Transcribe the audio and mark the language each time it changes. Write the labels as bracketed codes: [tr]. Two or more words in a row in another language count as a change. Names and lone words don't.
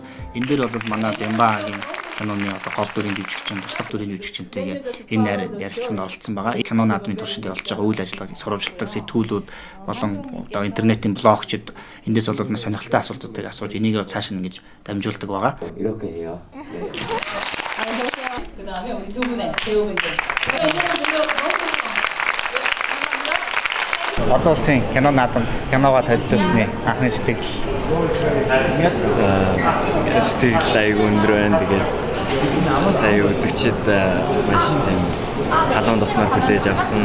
[mn] Энэ дээр бол манай Бямбагийн киноны одоо гол дүрийн жүжигчин, туслах дүрийн жүжигчнтэйгээ энэ ярилцлаганд оролцсон байгаа. Кино наадмын туршид болж байгаа үйл ажиллагааг сурвалжладаг сэтгүүлүүд болон одоо интернетийн блогчид эндээс бол маш сонирхолтой асуултуудыг асууж энийг цааш нь ингэж дамжуулдаг байгаа. [ko] 이렇게 해요. 그다음에 우리 두 분의 배우분들. [mn] Одоо улсын кино наадам киногоо төлөвлөсний анхны сэтгэл. Сэтгэл айгүй өндөр байна. Тэгээд сая үзэгчид маш тийм халуун дотноор хүлээж авсан.